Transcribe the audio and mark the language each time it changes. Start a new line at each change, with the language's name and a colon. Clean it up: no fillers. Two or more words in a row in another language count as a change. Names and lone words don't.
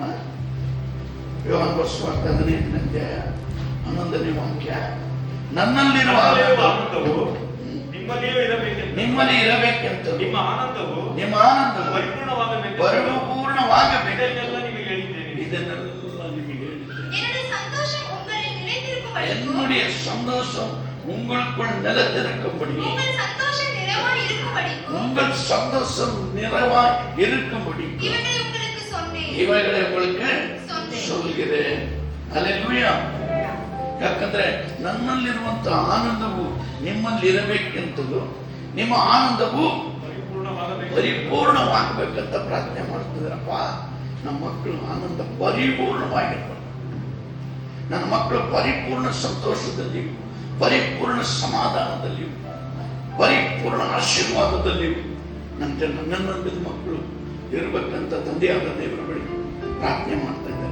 Kannada: ಯೋಹಾನ ಬರೆಸುವಾರ್ತೆ 15ನೇ ಅಧ್ಯಾಯ 11ನೇ ವಾಕ್ಯ. ನನ್ನಲ್ಲಿರುವ ಆನಂದವು ನಿಮ್ಮಲ್ಲಿ ಇರಬೇಕೆಂತ, ನಿಮ್ಮ ಆನಂದವು ಪರಿಪೂರ್ಣವಾಗಬೇಕು. ಇದನ್ನೆಲ್ಲ ನಿಮಗೆ ಹೇಳಿದ್ದೇನೆ.
Tamil: என்னுடைய சந்தோஷம் உங்களில் பிதாவுடைய சந்தோஷம் உங்களுக்குள் நிலைத்திருக்கும்படி, உங்கள் சந்தோஷம் நிறைவாய் இருக்கும்படி, உங்கள் சந்தோஷம் நிறைவாய் இருக்கும்படி இவைகளை உங்களுக்கு சொன்னேன். ಇವುಗಳೇ உங்களுக்கு சொல்கிறேன்.
Kannada: ಹಲ್ಲೆಲೂಯಾ. ಯಾಕಂದ್ರೆ ನನ್ನಲ್ಲಿರುವಂತಹ ಆನಂದವು ನಿಮ್ಮಲ್ಲಿ ಇರಬೇಕೆಂತಲೂ ನಿಮ್ಮ ಆನಂದವು ಪರಿಪೂರ್ಣವಾಗಬೇಕಂತ ಪ್ರಾರ್ಥನೆ ಮಾಡ್ತಿದ್ದಾರಪ್ಪ. ನಮ್ಮ ಮಕ್ಕಳು ಆನಂದ ಪರಿಪೂರ್ಣವಾಗಿರ್ಬೇಕು. ನನ್ನ ಮಕ್ಕಳು ಪರಿಪೂರ್ಣ ಸಂತೋಷದಲ್ಲಿಯೂ ಪರಿಪೂರ್ಣ ಸಮಾಧಾನದಲ್ಲಿಯೂ ಪರಿಪೂರ್ಣ ಆಶೀರ್ವಾದದಲ್ಲಿಯೂ ನನ್ನಂದಿದ ಮಕ್ಕಳು ಇರಬೇಕಂತ ತಂದೆಯಾದ ದೇವರ ಬಳಿ ಪ್ರಾರ್ಥನೆ ಮಾಡ್ತಾ ಇದ್ದಾರೆ.